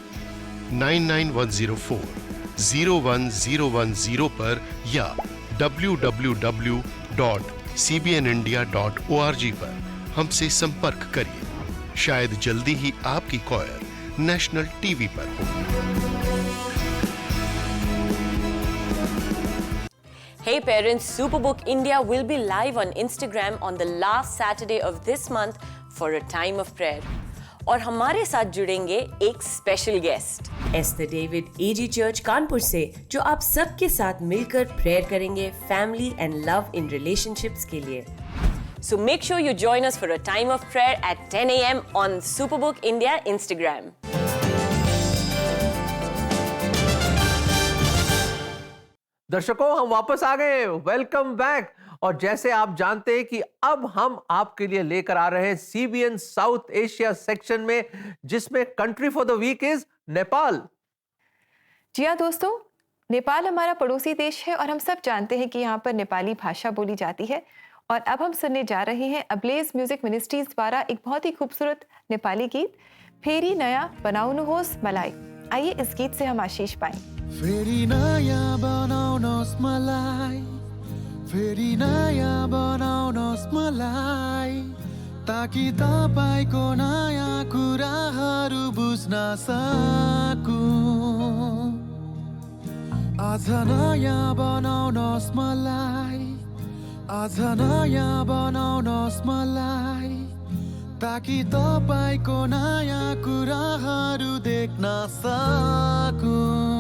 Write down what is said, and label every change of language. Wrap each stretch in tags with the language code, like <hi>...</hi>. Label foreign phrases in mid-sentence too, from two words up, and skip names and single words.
<hi>9910401010 पर या www.cbnindia.org पर हमसे संपर्क करिए। शायद जल्दी ही आपकी कॉयर नेशनल टीवी पर हो।</hi> <en>Hey parents, Superbook India will be live on Instagram on the last Saturday of this month for a time of prayer.</en> <hi>और हमारे साथ जुड़ेंगे एक स्पेशल गेस्ट एस्थर डेविड एजी चर्च कानपुर से, जो आप सबके साथ मिलकर प्रेयर करेंगे</hi> <en>family and love in relationships</en> <hi>के लिए।</hi> <en>So make sure you join us for a time of prayer at 10 a.m. on Superbook India Instagram.</en> <hi>दर्शकों, हम वापस आ गए।</hi> <en>welcome back.</en> <hi>और जैसे आप जानते हैं कि अब हम आपके लिए लेकर आ रहे हैं CBN साउथ एशिया सेक्शन में, जिसमें</hi> <en>country for the week is Nepal.</en> <hi>जी हाँ दोस्तों, नेपाल हमारा पड़ोसी देश है और हम सब जानते हैं कि यहाँ पर नेपाली भाषा बोली जाती है। और अब हम सुनने जा रहे हैं अब्लेज म्यूजिक मिनिस्ट्रीज द्वारा एक बहुत ही खूबसूरत नेपाली गीत, फेरी नया बनाउनुहोस् मलाई। आइए इस गीत से हम आशीष पाएं।</hi> <ne>फेरि नयाँ बनाउनुहोस् मलाई, फेरि नयाँ बनाउनुहोस् मलाई, ताकि तपाईको नयाँ कुराहरू बुझ्न सकूं। आज नयाँ बनाउनुहोस् मलाई, आज नयाँ बनाउनुहोस् मलाई, ताकि तपाईको नयाँ कुराहरू देख्न सकूं।</ne>